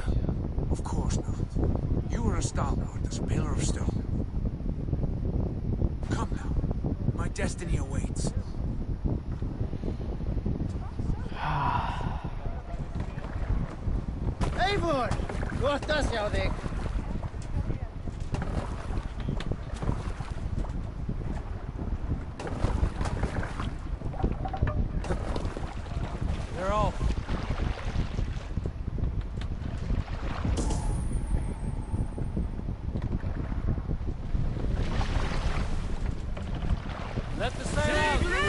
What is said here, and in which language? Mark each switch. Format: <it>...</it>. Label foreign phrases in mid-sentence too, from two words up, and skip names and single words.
<en>Of course not. You are a stalwart as a pillar of stone. Come now. My destiny awaits. Eivor!</en> <is>Gott að sjá þig.</is> <en>They're all... Let the sail out!</en>